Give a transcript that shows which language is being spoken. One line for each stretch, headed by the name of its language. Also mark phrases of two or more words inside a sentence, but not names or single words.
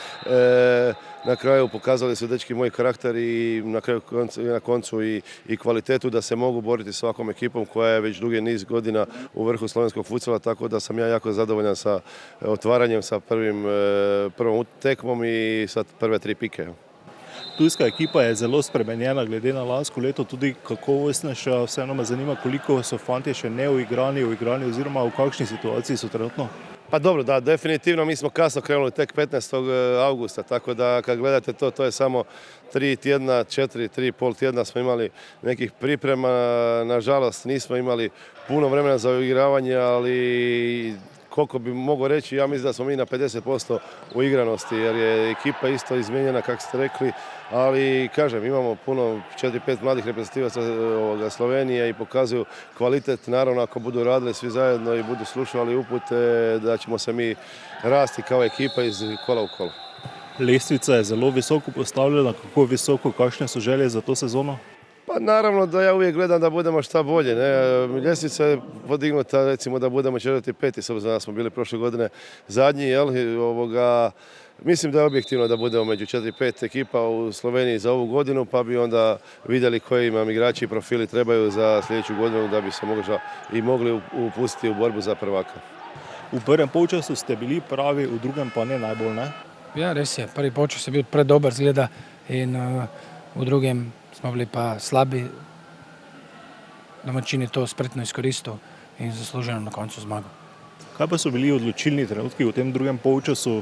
Croatian: Na kraju pokazali su dečki moj karakter i na koncu i kvalitetu da se mogu boriti s svakom ekipom koja je već dugi niz godina u vrhu slovenskog futsala, tako da sam ja jako zadovoljan sa otvaranjem, sa prvom tekmom i sa prve 3 pike.
Slovenian: Ptujska ekipa je zelo spremenjena glede na lansko leto, tudi kakovostnejša. Vseeno me zanima, koliko so fantje še neuigrani oziroma v kakšni situaciji so trenutno?
Croatian: Pa dobro, da, definitivno mi smo kasno krenuli tek 15. augusta, tako da kad gledate to je samo 3 tjedna, 3,5 tjedna smo imali nekih priprema. Nažalost nismo imali puno vremena za uigravanje, ali koliko bi mogao reći, ja mislim da smo mi na 50% u igranosti, jer je ekipa isto izmijenjena, kako ste rekli, ali kažem, imamo puno 4-5 mladih reprezentativaca Slovenije i pokazuju kvalitet. Naravno, ako budu radili svi zajedno i budu slušali upute, da ćemo se mi rasti kao ekipa iz kola u kolo.
Slovenian: Lestvica je zelo visoko postavljena, kako visoko, kakšne so želje za to sezono?
Croatian: Pa naravno da ja uvijek gledam da budemo šta bolje. Ljestvica je podignuta, recimo da budemo 4. 5. s obzirom da smo bili prošle godine zadnji. Mislim da je objektivno da budemo među 4. 5 ekipa u Sloveniji za ovu godinu, pa bi onda vidjeli koji nam igrači i profili trebaju za sljedeću godinu da bi se mogli upustiti u borbu za prvaka.
Slovenian: V prvem polčasu ste bili pravi, v drugem pa ne najbolj, ne? Ja, res je. Prvi polčas je bil predober zgleda in v drugem smo bili pa slabi. Domačin je to spretno izkoristil in zasluženo na koncu zmago. Kaj pa so bili odločilni trenutki v tem drugem polčasu?